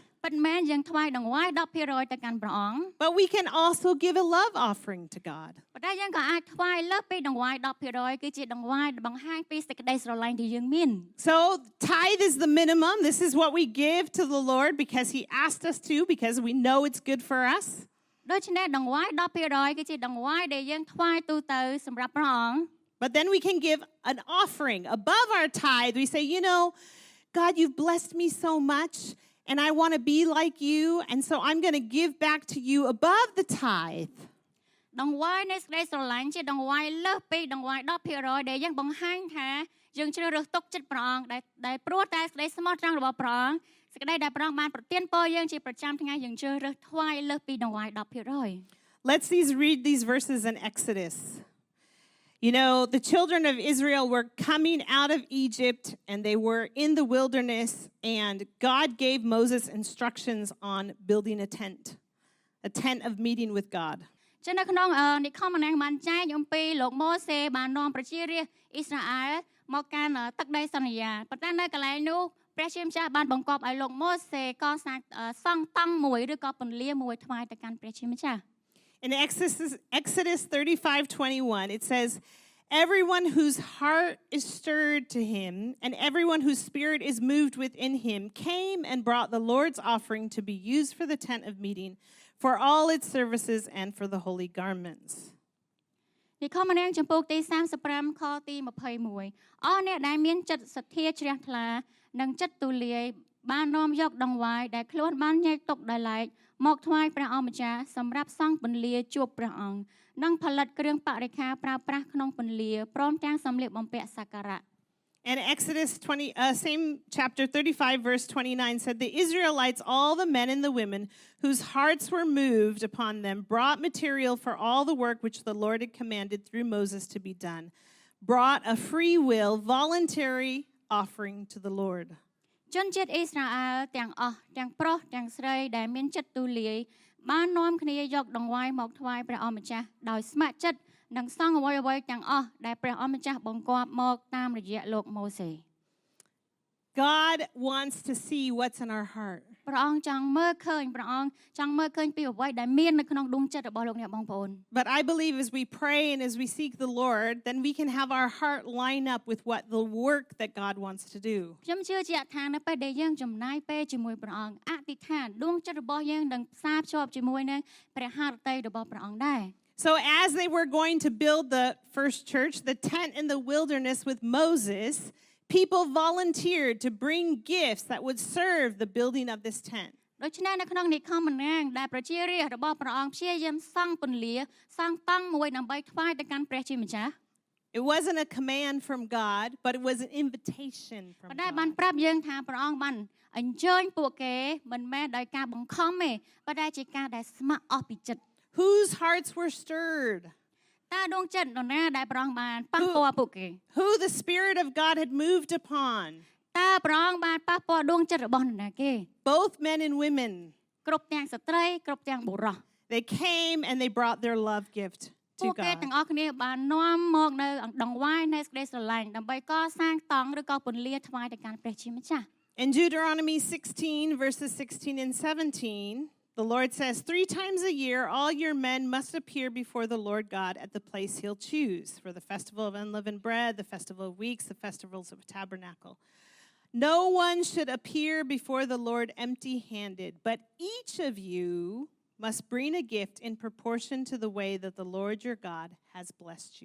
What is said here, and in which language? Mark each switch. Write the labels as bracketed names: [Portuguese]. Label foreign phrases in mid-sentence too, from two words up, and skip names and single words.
[Khmer] ពិតមែនយើងថ្វាយដង្វាយ10%ទៅកាន់ព្រះអង្គ [English] but we can also give a love offering to God. [Khmer] ប៉ុន្តែយើងក៏អាចថ្វាយលើសពីដង្វាយ10%គឺជាដង្វាយបង្ហាញពីសេចក្តីស្រឡាញ់ដែលយើងមាន [English] So tithe is the minimum. This is what we give to the Lord because he asked us to, because we know it's good for us. [Khmer] ដូច្នេះដង្វាយ10%គឺជាដង្វាយដែលយើងថ្វាយទូទៅសម្រាប់ព្រះអង្គ [English] But then we can give an offering above our tithe. We say, you know, God, you've blessed me so much, and I want to be like you, and so I'm going to give back to you above the tithe. [Khmer] ដង្វាយនៃសេចក្តីស្រឡាញ់ជាដង្វាយលើសពីដង្វាយ10%ដែលយើងបង្ហាញថាយើងជ្រើសរើសទុកចិត្តព្រះអង្គដែលព្រោះតែសេចក្តីស្មោះត្រង់របស់ព្រះអង្គសេចក្តីដែលព្រះអង្គបានប្រទានពរយើងជាប្រចាំថ្ងៃយើងជ្រើសរើសថ្វាយលើសពីដង្វាយ10% [English] Let's read these verses in Exodus. You know, the children of Israel were coming out of Egypt, and they were in the wilderness, and God gave Moses instructions on building a tent of meeting with God. [Khmer] ចឹងនៅក្នុងនិខមណាំងបានចែកអំពីលោកម៉ូសេបាននាំប្រជារាស្ត្រអ៊ីស្រាអែលមកកាន់ទឹកដីសន្យាប៉ុន្តែនៅកន្លែងនោះព្រះជាម្ចាស់បានបង្គាប់ឲ្យលោកម៉ូសេកសាងសង់តង់មួយឬក៏ពន្លាមួយថ្វាយទៅកាន់ព្រះជាម្ចាស់ [English] In Exodus 35:21, it says, everyone whose heart is stirred to him and everyone whose spirit is moved within him came and brought the Lord's offering to be used for the tent of meeting, for all its services and for the holy garments. [Khmer] និខមណាំងចំពោះទី35ខទី21អស់អ្នកដែលមានចិត្តសទ្ធាជ្រះថ្លានិងចិត្តទូលាយបាននាំយកដង្វាយដែលខ្លួនបានញែកទុកដោយឡែកមកថ្វាយព្រះអង្គម្ចាស់សម្រាប់សង់ពន្លាជួបព្រះអង្គនិងផលិតគ្រឿងបរិក្ខារប្រើប្រាស់ក្នុងពន្លាព្រមទាំងសម្លៀកបំពាក់សក្ការៈ [English] And Exodus same chapter 35, verse 29 said, the Israelites, all the men and the women whose hearts were moved upon them, brought material for all the work which the Lord had commanded through Moses to be done, brought a free will, voluntary offering to the Lord. [Khmer] ជនជាតិអ៊ីស្រាអែលទាំងអស់ទាំងប្រុសទាំងស្រីដែលមានចិត្តទូលាយបាននាំគ្នាយកដង្វាយមកថ្វាយព្រះអង្គម្ចាស់ដោយស្ម័គ្រចិត្តនិងសង់អ្វីៗទាំងអស់ដែលព្រះអង្គម្ចាស់បង្គាប់មកតាមរយៈលោកម៉ូសេ [English] God wants to see what's in our heart. [Khmer] ព្រះអង្គចង់មើលឃើញព្រះអង្គចង់មើលឃើញពីអ្វីដែលមាននៅក្នុងដួងចិត្តរបស់លោកអ្នកបងប្អូន [English] But I believe as we pray and as we seek the Lord, then we can have our heart line up with what the work that God wants to do. [Khmer] ខ្ញុំជឿជាក់ថានៅពេលដែលយើងចំណាយពេលជាមួយព្រះអង្គអធិដ្ឋានដួងចិត្តរបស់យើងនឹងផ្សារភ្ជាប់ជាមួយនឹងព្រះハរតីរបស់ព្រះអង្គដែរ [English] So as they were going to build the first church, the tent in the wilderness with Moses, people volunteered to bring gifts that would serve the building of this tent. [Khmer] ដូច្នេះនៅក្នុងនិខមណាំងដែលប្រជារាស្ត្ររបស់ព្រះអង្គព្យាយាមសង់ពន្លាសង់តង់មួយដើម្បីថ្វាយទៅកាន់ព្រះជាម្ចាស់ [English] It wasn't a command from God, but it was an invitation from [Khmer] ប៉ុន្តែបាន [English] God. [Khmer] ប្រាប់យើងថាព្រះអង្គបានអញ្ជើញពួកគេមិនមែនដោយការបង្ខំទេប៉ុន្តែជាការដែលស្ម័គ្រអស់ពីចិត្ត [English] Whose hearts were stirred? [Khmer] តើដួងចិត្តនរណាដែលព្រះអង្គបានប៉ះពាល់ពួកគេ [English] Who the Spirit of God had moved upon? [Khmer] តើព្រះអង្គបានប៉ះពាល់ដួងចិត្តរបស់នរណាគេ [English] Both men and women. [Khmer] គ្រប់ទាំងស្ត្រីគ្រប់ទាំងបុរស [English] They came and they brought their love gift [Khmer] ពួក [English] to [Khmer] គេ [English] God. [Khmer] ទាំងអស់គ្នាបាននាំមកនៅដង្វាយនៃសេចក្តីស្រឡាញ់ដើម្បីកសាងតង់ឬក៏ពន្លាថ្វាយទៅកាន់ព្រះជាម្ចាស់ [English] In Deuteronomy 16, verses 16 and 17, the Lord says, 3 times a year, all your men must appear before the Lord God at the place he'll choose for the festival of unleavened bread, the festival of weeks, the festivals of tabernacle. No one should appear before the Lord empty-handed, but each of you must bring a gift in proportion to the way that the Lord your God has blessed you.